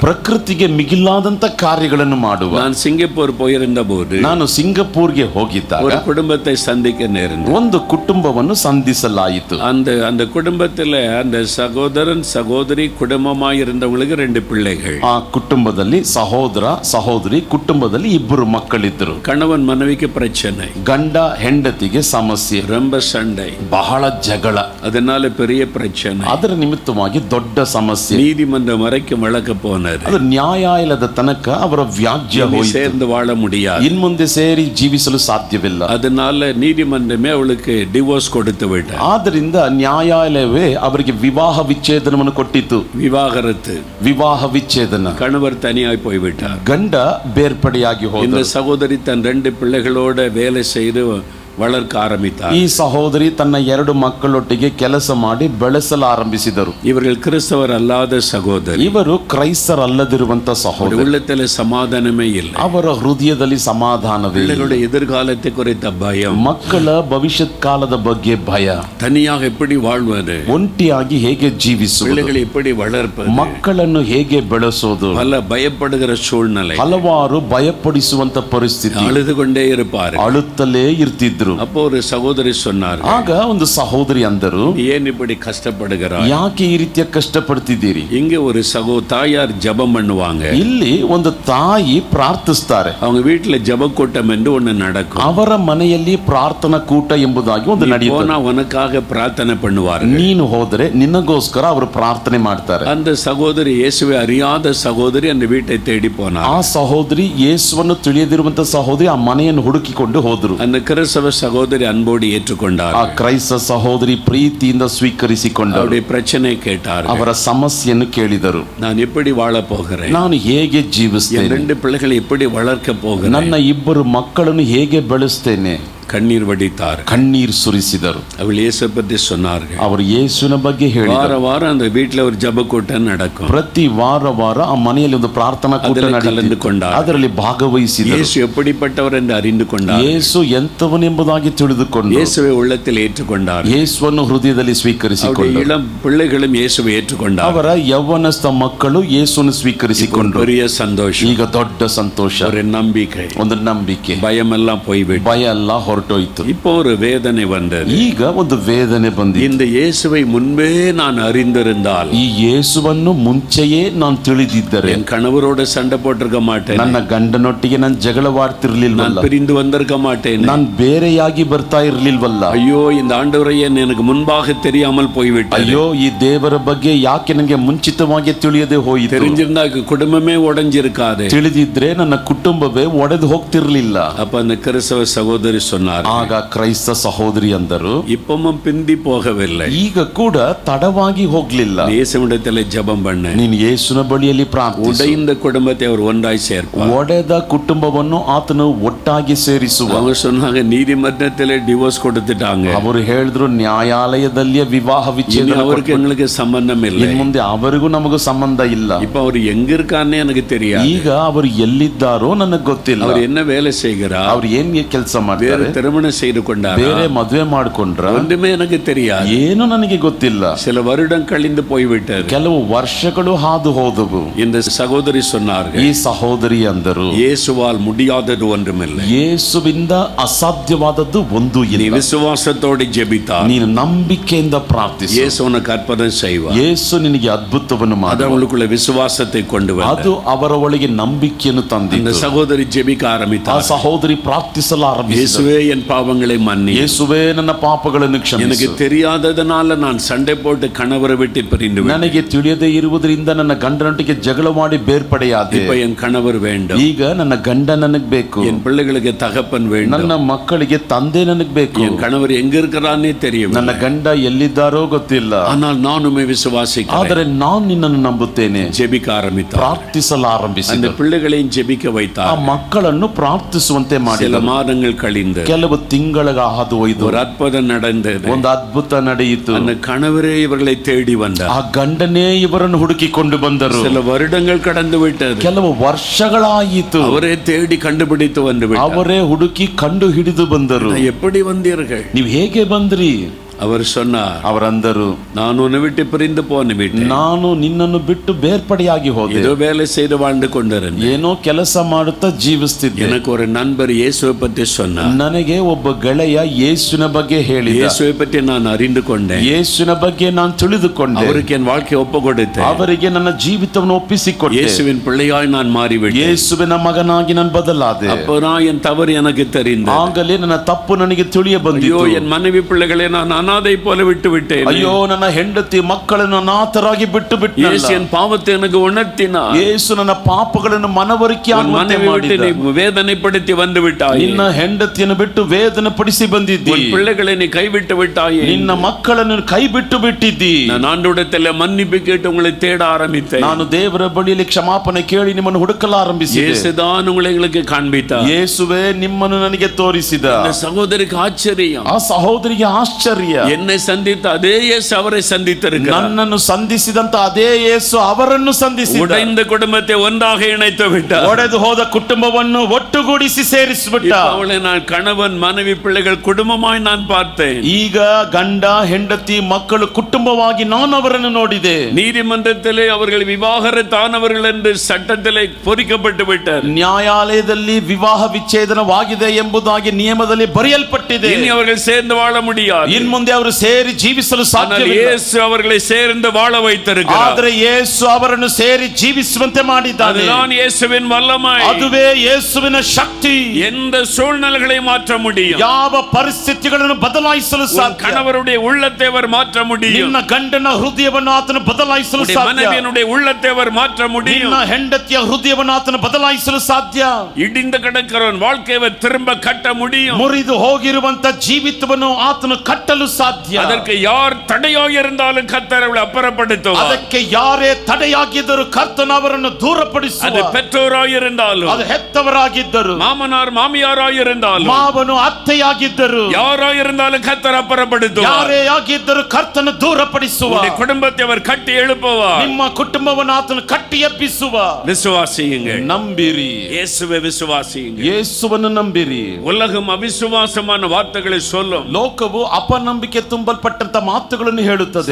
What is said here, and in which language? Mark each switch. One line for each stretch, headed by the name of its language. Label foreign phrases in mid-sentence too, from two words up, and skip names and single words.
Kannada: ಪ್ರಕೃತಿಗೆ ಮಿಗಿಲಾದಂತ ಕಾರ್ಯಗಳನ್ನು ಮಾಡುವ.
Tamil: நான் சிங்கப்பூர் போயிருந்த போது
Kannada: ನಾನು ಸಿಂಗಪೂರ್ಗೆ ಹೋಗಿದ್ದಾಗ
Tamil: ஒரு குடும்பத்தை சந்திக்க நேர்ந்தது.
Kannada: ಒಂದು ಕುಟುಂಬವನ್ನು ಸಂಧಿಸಲಾಯಿತು.
Tamil: அந்த குடும்பத்துல அந்த சகோதரன் சகோதரி குடும்பமாய் இருந்தவங்களுக்கு 2 பிள்ளைகள்.
Kannada: ಆ ಕುಟುಂಬದಲ್ಲಿ ಸಹೋದರ ಸಹೋದರಿ ಕುಟುಂಬದಲ್ಲಿ 2 ಮಕ್ಕಳಿದ್ದರು.
Tamil: கணவன் மனைவிக்கு பிரச்சனை,
Kannada: ಗಂಡ ಹೆಂಡತಿಗೆ ಸಮಸ್ಯೆ,
Tamil: ரொம்ப சண்டை,
Kannada: ಬಹಳ ಜಗಳ,
Tamil: அதனால பெரிய பிரச்சனை.
Kannada: ಅದರ ನಿಮಿತ್ತವಾಗಿ ದೊಡ್ಡ ಸಮಸ್ಯೆ.
Tamil: நீதிமன்றம் வரைக்கும் வழக்கு போனாரு.
Kannada: ಅದು ನ್ಯಾಯಾಲಯದ ತನಕ ಅವರ ವ್ಯಾಜ್ಯ ಹೋಯಿತು.
Tamil: சேர்ந்து வாழ முடியாது.
Kannada: ಇನ್ಮುಂದೆ ಸೇರಿ ಜೀವಿಸಲು ಸಾಧ್ಯವಿಲ್ಲ.
Tamil: அதனால நீதிமன்றமே அவளுக்கு டிவோர்ஸ் கொடுத்து விட்டார்.
Kannada: ಆದ್ದರಿಂದ ನ್ಯಾಯಾಲಯವೇ ಅವರಿಗೆ ವಿವಾಹ ವಿಚ್ಛೇದನವನ್ನು ಕೊಟ್ಟಿತು.
Tamil: விவாகரத்து,
Kannada: ವಿವಾಹ ವಿಚ್ಛೇದನ.
Tamil: கணவர் தனியாய் போய்விட்டார்.
Kannada: ಗಂಡ ಬೇರ್ಪಡೆಯಾಗಿ
Tamil: இந்த
Kannada: ಹೋದ.
Tamil: சகோதரி தன் 2 பிள்ளைகளோட வேலை செய்து வளர்க்க ஆரம்பித்தார்.
Kannada: ಈ ಸಹೋದರಿ ತನ್ನ 2 ಮಕ್ಕಳೊಟ್ಟಿಗೆ ಕೆಲಸ ಮಾಡಿ ಬೆಳೆಸಲು ಆರಂಭಿಸಿದರು.
Tamil: இவர்கள் கிறிஸ்தவர் அல்லாத சகோதரி.
Kannada: ಇವರು ಕ್ರೈಸ್ತರಲ್ಲದಿರುವಂತ ಸಹೋದರಿ.
Tamil: உள்ளத்தில் சமாதானமே இல்லை.
Kannada: ಅವರ ಹೃದಯದಲ್ಲಿ ಸಮಾಧಾನವೇ ಇಲ್ಲ.
Tamil: பிள்ளைகளுடைய எதிர்காலத்தை குறித்த பயம்,
Kannada: ಮಕ್ಕಳ ಭವಿಷ್ಯತ್ ಕಾಲದ ಬಗ್ಗೆ ಭಯ,
Tamil: தனியாக எப்படி வாழ்வது,
Kannada: ಒಂಟಿಯಾಗಿ ಹೇಗೆ ಜೀವಿಸುವುದು,
Tamil: பிள்ளைகளை எப்படி வளர்ப்பது,
Kannada: ಮಕ್ಕಳನ್ನು ಹೇಗೆ ಬೆಳೆಸೋದು,
Tamil: பல பயப்படுகிற சூழ்நிலை,
Kannada: ಹಲವಾರು ಭಯಪಡಿಸುವಂತ ಪರಿಸ್ಥಿತಿ.
Tamil: அழுது கொண்டே இருப்பார்.
Kannada: ಅಳುತ್ತಲೇ ಇರ್ತಿದ್ರು.
Tamil: அப்போ ஒரு சகோதரி சொன்னார்,
Kannada: ಆಗ ಒಂದು ಸಹೋದರಿ ಅಂದರು,
Tamil: ஏன் இப்படி கஷ்டப்படுகிறாய்?
Kannada: ಯಾಕೆ ಈ ರೀತಿಯ ಕಷ್ಟಪಡ್ತಿದ್ದೀರಿ?
Tamil: இங்க ஒரு தாயார் ஜெபம் பண்ணுவாங்க.
Kannada: ಇಲ್ಲಿ ಒಂದು ತಾಯಿ ಪ್ರಾರ್ಥಿಸ್ತಾರೆ.
Tamil: அவங்க வீட்டுல ஜெப கூட்டம் என்று ஒண்ணு நடக்கும்.
Kannada: ಅವರ ಮನೆಯಲ್ಲಿ ಪ್ರಾರ್ಥನಾ ಕೂಟ ಎಂಬುದಾಗಿ ಒಂದು ನಡೆಯುತ್ತದೆ.
Tamil: உனக்காக பிரார்த்தனை பண்ணுவார்கள்.
Kannada: ನೀನು ಹೋದರೆ ನಿನಗೋಸ್ಕರ ಅವರು ಪ್ರಾರ್ಥನೆ ಮಾಡ್ತಾರೆ.
Tamil: அந்த சகோதரி இயேசுவை அறியாத சகோதரி அந்த வீட்டை தேடி போனார்.
Kannada: ಆ ಸಹೋದರಿ ಯೇಸುವನ್ನು ತಿಳಿಯದಿರುವಂತ ಸಹೋದರಿ ಆ ಮನೆಯನ್ನು ಹುಡುಕಿಕೊಂಡು ಹೋದರು.
Tamil: அந்த கிறிஸ்தவ சகோதரி அன்போடு ஏற்றுக்கொண்டார்.
Kannada: ಆ ಕ್ರೈಸ್ತ ಸಹೋದರಿ ಪ್ರೀತಿಯಿಂದ ಸ್ವೀಕರಿಸಿಕೊಂಡರು.
Tamil: அவருடைய பிரச்சனை கேட்டார்.
Kannada: ಅವರ ಸಮಸ್ಯೆಯನ್ನು ಕೇಳಿದರು.
Tamil: நான் எப்படி வாழ போகிறேன்?
Kannada: ನಾನು ಹೇಗೆ ಜೀವಿಸ್ತೇನೆ?
Tamil: 2 பிள்ளைகளை எப்படி வளர்க்க போகிறேன்?
Kannada: ನನ್ನ 2 ಮಕ್ಕಳನ್ನು ಹೇಗೆ ಬೆಳೆಸ್ತೇನೆ?
Tamil: கண்ணீர் வடித்தார்.
Kannada: ಕಣ್ಣೀರು ಸುರಿಸಿದರು.
Tamil: அவள் இயேசு பற்றி சொன்னார்கள்.
Kannada: ಅವರು ಯೇಸುವಿನ ಬಗ್ಗೆ
Tamil: வார
Kannada: ಹೇಳಿದರು.
Tamil: வாரம் அந்த வீட்டுல ஒரு ஜெப கூட்டம் நடக்கும்.
Kannada: ಪ್ರತಿ ವಾರ ಆ ಮನೆಯಲ್ಲಿ ಒಂದು ಪ್ರಾರ್ಥನಾ ಕೂಟ ಅದರಲ್ಲಿ ನಡೆಯಿತು.
Tamil: ಕಲಂದುಕೊಂಡಾರು.
Kannada: ಅದರಲ್ಲಿ ಭಾಗವಹಿಸಿದರು.
Tamil: இயேசு எப்படிப்பட்டவர் என்று அறிந்து கொண்டார்.
Kannada: ಯೇಸು ಎಂತವನೆಂಬುದಾಗಿ ತಿಳಿದುಕೊಂಡು
Tamil: இயேசுவை உள்ளத்தில் ஏற்றுக்கொண்டார்.
Kannada: ಯೇಸುವನ್ನು ಹೃದಯದಲ್ಲಿ
Tamil: அவருடைய
Kannada: ಸ್ವೀಕರಿಸಿಕೊಂಡರು.
Tamil: இளம் பிள்ளைகளும் இயேசுவை ஏற்றுக்கொண்டார்.
Kannada: ಅವರ ಯೌವನಸ್ಥ ಮಕ್ಕಳು ಯೇಸುವನ್ನು ಸ್ವೀಕರಿಸಿಕೊಂಡರು.
Tamil: பெரிய சந்தோஷம்,
Kannada: ಈಗ ದೊಡ್ಡ ಸಂತೋಷ,
Tamil: ஒரு நம்பிக்கை,
Kannada: ಒಂದು ನಂಬಿಕೆ,
Tamil: பயமெல்லாம் போய்விட்டு
Kannada: ಭಯ ಎಲ್ಲ ಹೊರಟೋಯ್ತು.
Tamil: இப்போ ஒரு வேதனை வந்தது.
Kannada: ಈಗ ಒಂದು ವೇದನೆ ಬಂದಿದೆ.
Tamil: இந்த இயேசுவை முன்பே நான் அறிந்திருந்தால்
Kannada: ಈ ಯೇಸುವನ್ನು ಮುಂಚೆಯೇ ನಾನು ತಿಳಿದಿದ್ದರೆ
Tamil: என் கணவரோட சண்டை போட்டிருக்க மாட்டேன்,
Kannada: ನನ್ನ ಗಂಡನೊಟ್ಟಿಗೆ ನಾನು
Tamil: நான்
Kannada: ಜಗಳವಾಡ್ತಿರ್ಲಿಲ್ವಲ್ಲ,
Tamil: பிரிந்து வந்திருக்க மாட்டேன்.
Kannada: ನಾನು ಬೇರೆಯಾಗಿ ಬರ್ತಾ ಇರ್ಲಿಲ್ವಲ್ಲ.
Tamil: ஐயோ இந்த ஆண்டவரையே எனக்கு முன்பாக தெரியாமல் போய்விட்டது.
Kannada: ಅಯ್ಯೋ, ಈ ದೇವರ ಬಗ್ಗೆ ಯಾಕೆ ನನಗೆ ಮುಂಚಿತವಾಗಿ ತಿಳಿಯದೆ ಹೋಯಿತು.
Tamil: தெரிஞ்சிருந்தா குடும்பமே உடைஞ்சிருக்காது.
Kannada: ತಿಳಿದಿದ್ರೆ ನನ್ನ ಕುಟುಂಬವೇ ಒಡೆದು ಹೋಗ್ತಿರ್ಲಿಲ್ಲ.
Tamil: அப்ப அந்த கிறிஸ்தவ சகோதரி சொன்னார்,
Kannada: ಆಗ ಕ್ರೈಸ್ತ ಸಹೋದರಿ ಅಂದರು,
Tamil: இப்பவும் பிந்தி போகவில்லை,
Kannada: ಈಗ ಕೂಡ ತಡವಾಗಿ ಹೋಗ್ಲಿಲ್ಲ.
Tamil: இயேசுவிடத்தில் ஜெபம் பண்ண
Kannada: ನೀನು ಯೇಸುವಿನ ಬಳಿಯಲ್ಲಿ ಪ್ರಾರ್ಥಿಸು.
Tamil: உடைந்த குடும்பத்தை அவர் ஒன்றாய் சேர்ப்பார்.
Kannada: ಒಡೆದ ಕುಟುಂಬವನ್ನು ಆತನು ಒಟ್ಟಾಗಿ ಸೇರಿಸುವ.
Tamil: அவங்க சொன்னாங்க நீதிமன்றத்தில் டிவோர்ஸ் கொடுத்துட்டாங்க,
Kannada: ಅವರು ಹೇಳಿದ್ರು ನ್ಯಾಯಾಲಯದಲ್ಲಿಯೇ ವಿವಾಹ ವಿಚ್ಛೇದನ
Tamil: அவருக்கு
Kannada: ಕೊಟ್ಬಿಟ್ಟು,
Tamil: எங்களுக்கு சம்பந்தம் இல்லை.
Kannada: ಇನ್ ಮುಂದೆ ಅವರಿಗೂ ನಮಗೂ ಸಂಬಂಧ ಇಲ್ಲ.
Tamil: இப்ப அவர் எங்க இருக்கான்னு எனக்கு தெரியாது.
Kannada: ಈಗ ಅವರು ಎಲ್ಲಿದ್ದಾರೋ ನನಗೆ ಗೊತ್ತಿಲ್ಲ.
Tamil: அவர் என்ன வேலை செய்கிறார்,
Kannada: ಅವ್ರು ಏನ್ ಕೆಲಸ
Tamil: வேற
Kannada: ಮಾಡ್ತಾರೆ,
Tamil: திருமணம் செய்து கொண்டார்,
Kannada: ಬೇರೆ ಮದುವೆ ಮಾಡ್ಕೊಂಡ್ರ,
Tamil: ஒன்றுமே எனக்கு தெரியாது.
Kannada: ಏನು ನನಗೆ ಗೊತ್ತಿಲ್ಲ.
Tamil: சில வருடம் கழிந்து போய்விட்டது.
Kannada: ಕೆಲವು ವರ್ಷಗಳು ಹಾದು ಹೋದವು.
Tamil: இந்த சகோதரி சொன்னார்கள்,
Kannada: ಈ ಸಹೋದರಿ ಅಂದರು,
Tamil: இயேசுவால் முடியாதது ஒன்றுமில்லை.
Kannada: ಯೇಸುವಿಂದ ಅಸಾಧ್ಯವಾದದ್ದು ಒಂದು
Tamil: நீ
Kannada: ಇಲ್ಲ.
Tamil: விசுவாசத்தோடு ஜெபித்தால்
Kannada: ನೀನು ನಂಬಿಕೆಯಿಂದ ಪ್ರಾರ್ಥಿಸು,
Tamil: இயேசு உனக்கு அற்புதம் செய்வார்.
Kannada: ಯೇಸು ನಿನಗೆ ಅದ್ಭುತವನ್ನು
Tamil: அது
Kannada: ಮಾಡುವ.
Tamil: அவங்களுக்குள்ள விசுவாசத்தை கொண்டு
Kannada: ಅದು
Tamil: வந்தது.
Kannada: ಅವರ ಒಳಗೆ ನಂಬಿಕೆಯನ್ನು
Tamil: இந்த
Kannada: ತಂದಿತು.
Tamil: சகோதரி ஜெபிக்க
Kannada: ಆ
Tamil: ஆரம்பித்தார்.
Kannada: ಸಹೋದರಿ ಪ್ರಾರ್ಥಿಸಲು ಆರಂಭಿಸಿದರು.
Tamil: இயேசுவே என் பாவங்களை மன்னி,
Kannada: ಯೇಸುವೇ ನನ್ನ ಪಾಪಗಳನ್ನು
Tamil: எனக்கு
Kannada: ಕ್ಷಮಿಸು.
Tamil: தெரியாததனால நான் சண்டை போட்டு கணவரை விட்டு பிரிந்து விட்டேன்.
Kannada: ನನಗೆ ತಿಳಿಯದೇ ಇರುವುದರಿಂದ ನನ್ನ ಗಂಡನೊಟ್ಟಿಗೆ ಜಗಳ ಮಾಡಿ ಬೇರ್ಪಡೆಯಾದೆ.
Tamil: இப்ப என் கணவர் வேண்டும்,
Kannada: ಈಗ ನನ್ನ ಗಂಡ ನನಗ್ ಬೇಕು,
Tamil: என் பிள்ளைகளுக்கு தகப்பன் வேண்டும்,
Kannada: ನನ್ನ ಮಕ್ಕಳಿಗೆ ತಂದೆ ನನಗ್ ಬೇಕು,
Tamil: என் கணவர் எங்க இருக்கிறானே தெரியும்,
Kannada: ನನ್ನ ಗಂಡ ಎಲ್ಲಿದ್ದಾರೋ ಗೊತ್ತಿಲ್ಲ.
Tamil: ஆனால் நானுமே விசுவாசிக்கிறேன்.
Kannada: ಆದರೆ ನಾನು ನಿನ್ನನ್ನು ನಂಬುತ್ತೇನೆ.
Tamil: ஜெபிக்க ஆரம்பித்தார்.
Kannada: ಪ್ರಾರ್ಥಿಸಲು
Tamil: அந்த
Kannada: ಆರಂಭಿಸಿದರು.
Tamil: பிள்ளைகளையும் ஜெபிக்க
Kannada: ಆ
Tamil: வைத்தார்.
Kannada: ಮಕ್ಕಳನ್ನು ಪ್ರಾರ್ಥಿಸುವಂತೆ
Tamil: சில
Kannada: ಮಾಡಿದರು.
Tamil: மாதங்கள் கழிந்து
Kannada: ಕೆಲವು ತಿಂಗಳ ಹಾದು ಹೋಯ್ತು.
Tamil: ஒரு அற்புதம் நடந்தது.
Kannada: ಒಂದು ಅದ್ಭುತ ನಡೆಯಿತು.
Tamil: அந்த கணவரே இவர்களை தேடி வந்தார்.
Kannada: ಆ ಗಂಡನೇ ಇವರನ್ನು ಹುಡುಕಿಕೊಂಡು ಬಂದರು.
Tamil: சில வருடங்கள் கடந்து விட்டது.
Kannada: ಕೆಲವು ವರ್ಷಗಳಾಯಿತು.
Tamil: அவரே தேடி கண்டுபிடித்து வந்து விட்டார்.
Kannada: ಅವರೇ ಹುಡುಕಿ ಕಂಡು ಹಿಡಿದು ಬಂದರು.
Tamil: எப்படி வந்தீர்கள்?
Kannada: ನೀವು ಹೇಗೆ ಬಂದ್ರಿ?
Tamil: அவர் சொன்னார்,
Kannada: ಅವರಂದರು,
Tamil: நான் உன்னை விட்டு பிரிந்து போன விட்டேன்,
Kannada: ನಾನು ನಿನ್ನನ್ನು ಬಿಟ್ಟು ಬೇರ್ಪಡೆಯಾಗಿ ಹೋದೆ.
Tamil: ஏதோ வேலை செய்து வாழ்ந்து கொண்டிருந்தேன்.
Kannada: ಏನೋ ಕೆಲಸ ಮಾಡುತ್ತಾ ಜೀವಿಸ್ತಿದ್ದೆ.
Tamil: எனக்கு ஒரு நண்பர் இயேசுவை பற்றி சொன்னார்.
Kannada: ನನಗೆ ಒಬ್ಬ ಗೆಳೆಯ ಯೇಸುವಿನ ಬಗ್ಗೆ ಹೇಳಿದ.
Tamil: இயேசுவை பற்றி நான் அறிந்து கொண்டேன்.
Kannada: ಯೇಸುವಿನ ಬಗ್ಗೆ ನಾನು ತಿಳಿದುಕೊಂಡೆ.
Tamil: அவருக்கு என் வாழ்க்கையை ஒப்பு கொடுத்தேன்.
Kannada: ಅವರಿಗೆ ನನ್ನ ಜೀವಿತವನ್ನು ಒಪ್ಪಿಸಿಕೊಟ್ಟೆ.
Tamil: இயேசுவின் பிள்ளையாய் நான் மாறிவிட்டேன்.
Kannada: ಯೇಸುವಿನ ಮಗನಾಗಿ ನಾನು ಬದಲಾದೆ.
Tamil: அப்பதான் என் தவறு எனக்கு தெரிந்தது.
Kannada: ಆಗಲೇ ನನ್ನ ತಪ್ಪು ನನಗೆ ತಿಳಿಯ
Tamil: ஐயோ,
Kannada: ಬಂದಿತು.
Tamil: என் மனைவி பிள்ளைகளை நான் அனாதை போல விட்டு விட்டேன்.
Kannada: ಅಯ್ಯೋ, ನನ್ನ ಹೆಂಡತಿ ಮಕ್ಕಳನ್ನು ಅನಾಥರಾಗಿ ಬಿಟ್ಟು
Tamil: இயேசு என் பாவத்தை எனக்கு உணர்த்தினார்.
Kannada: ಯೇಸು ನನ್ನ ಪಾಪಗಳನ್ನು ಮನವರಿಕೆ
Tamil: உன்
Kannada: ಆಗುವಂತೆ
Tamil: மனைவி விட்டு
Kannada: ಮಾಡಿದ.
Tamil: நீ வேதனைப்படுத்தி வந்து விட்டாய்.
Kannada: ನಿನ್ನ ಹೆಂಡತಿಯನ್ನು ಬಿಟ್ಟು ವೇದನೆ ಪಡಿಸಿ ಬಂದಿದ್ದಿ.
Tamil: உன் பிள்ளைகளை நீ கைவிட்டு விட்டாய்.
Kannada: ನಿನ್ನ ಮಕ್ಕಳನ್ನು ಕೈ ಬಿಟ್ಟು ಬಿಟ್ಟಿದ್ದಿ.
Tamil: நான் ஆண்டவரிடத்தில் மன்னிப்பு கேட்டு உங்களை தேட ஆரம்பித்தேன்.
Kannada: ನಾನು ದೇವರ ಬಳಿಯಲ್ಲಿ ಕ್ಷಮಾಪಣೆ ಕೇಳಿ ನಿಮ್ಮನ್ನು ಹುಡುಕಲು ಆರಂಭಿಸಿದೆ.
Tamil: இயேசுதான் உங்களை எங்களுக்கு காண்பித்தார்.
Kannada: ಯೇಸುವೇ ನಿಮ್ಮನ್ನು ನನಗೆ ತೋರಿಸಿದ.
Tamil: இந்த சகோதரிக்கு ஆச்சரியம்.
Kannada: ಆ ಸಹೋದರಿಗೆ ಆಶ್ಚರ್ಯ.
Tamil: என்னை சந்தித்த அதே இயேசு அவரை சந்தித்திருக்கிறார்.
Kannada: ನನ್ನನ್ನು ಸಂಧಿಸಿದಂತ ಅದೇ ಯೇಸು ಅವರನ್ನು ಸಂಧಿಸಿದ.
Tamil: உடைந்த குடும்பத்தை ஒன்றாக இணைத்து விட்டார்.
Kannada: ಒಡೆದು ಹೋದ ಕುಟುಂಬವನ್ನು ಒಟ್ಟುಗೂಡಿಸಿ ಸೇರಿಸಿಬಿಟ್ಟ.
Tamil: அவளை நான் கணவன் மனைவி பிள்ளைகள் குடும்பமாய் நான் பார்த்தேன்.
Kannada: ಈಗ ಗಂಡ ಹೆಂಡತಿ ಮಕ್ಕಳು ಕುಟುಂಬವಾಗಿ ನಾನು ಅವರನ್ನು ನೋಡಿದೆ.
Tamil: நீதிமன்றத்திலே அவர்கள் விவாகரத்தானவர்கள் என்று சட்டத்திலே பொறிக்கப்பட்டு விட்டார்.
Kannada: ನ್ಯಾಯಾಲಯದಲ್ಲಿ ವಿವಾಹ ವಿಚ್ಛೇದನವಾಗಿದೆ ಎಂಬುದಾಗಿ ನಿಯಮದಲ್ಲಿ ಬರೆಯಲ್ಪಟ್ಟಿದೆ.
Tamil: இனி அவர்கள் சேர்ந்து வாழ முடியாது.
Kannada: ಇನ್ ಮುಂದೆ ಅವರು ಸೇರಿ ಜೀವಿಸಲು
Tamil: ஆனால்
Kannada: ಸಾಧ್ಯವಿಲ್ಲ.
Tamil: இயேசு அவர்களை சேர்ந்து வாழ வைத்திருக்கிறார்.
Kannada: ಆದರೆ ಯೇಸು ಅವರನ್ನು ಸೇರಿ ಜೀವಿಸುವಂತೆ ಮಾಡಿದ್ದಾನೆ.
Tamil: அதுதான் இயேசுவின் வல்லமை.
Kannada: ಅದುವೇ ಯೇಸುವಿನ ಶಕ್ತಿ.
Tamil: எந்த சூழ்நிலைகளை மாற்ற முடியும்.
Kannada: ಯಾವ ಪರಿಸ್ಥಿತಿಗಳನ್ನು ಬದಲಾಯಿಸಲು
Tamil: உன்
Kannada: ಸಾಧ್ಯ.
Tamil: கணவருடைய உள்ளத்தை அவர் மாற்ற முடியும்.
Kannada: ನಿನ್ನ ಗಂಡನ ಹೃದಯವನ್ನು ಆತನು ಬದಲಾಯಿಸಲು
Tamil: உன்னுடைய
Kannada: ಸಾಧ್ಯ.
Tamil: மனைவியினுடைய உள்ளத்தை அவர் மாற்ற முடியும்.
Kannada: ನಿನ್ನ ಹೆಂಡತಿಯ ಹೃದಯವನ್ನು ಆತನು ಬದಲಾಯಿಸಲು ಸಾಧ್ಯ.
Tamil: இடிந்து கிடக்கிறவன் வாழ்க்கையை திரும்ப கட்ட முடியும்.
Kannada: ಮುರಿದು ಹೋಗಿರುವಂತ ಜೀವಿತವನ್ನು ಆತನು ಕಟ್ಟಲು ಸಾಧ್ಯ.
Tamil: அதற்கு யார் தடையாக இருந்தாலும் கர்த்தர் அவளை அப்புறப்படுத்துவார்.
Kannada: ಅದಕ್ಕೆ ಯಾರೇ ತಡೆಯಾಗಿದ್ದರೂ ಕರ್ತನು ಅವರನ್ನು
Tamil: அது
Kannada: ದೂರಪಡಿಸುವ.
Tamil: பெற்றோராக இருந்தாலும்,
Kannada: ಅದು ಹೆತ್ತವರಾಗಿದ್ದರು,
Tamil: மாமனார் மாமியாராக இருந்தாலும்,
Kannada: ಮಾವನು ಅತ್ತೆಯಾಗಿದ್ದರು,
Tamil: யாராக இருந்தாலும் கர்த்தர் அப்புறப்படுத்துவார்.
Kannada: ಯಾರೇ ಆಗಿದ್ದರೂ ಕರ್ತನು ದೂರಪಡಿಸುವ.
Tamil: உங்களுடைய குடும்பத்தை அவர் கட்டி எழுப்புவார்.
Kannada: ನಿಮ್ಮ ಕುಟುಂಬವನ್ನು ಆತನು ಕಟ್ಟಿ ಎಬ್ಬಿಸುವ.
Tamil: விசுவாசியுங்கள்,
Kannada: ನಂಬಿರಿ,
Tamil: இயேசுவை விசுவாசியுங்கள்.
Kannada: ಯೇಸುವನ್ನು ನಂಬಿರಿ.
Tamil: உலகம் அவிசுவாசமான வார்த்தைகளை சொல்லும்.
Kannada: ಲೋಕವು ಅಪನಂಬಿಕೆ ತುಂಬಲ್ಪಟ್ಟಂತ ಮಾತುಗಳನ್ನು ಹೇಳುತ್ತದೆ.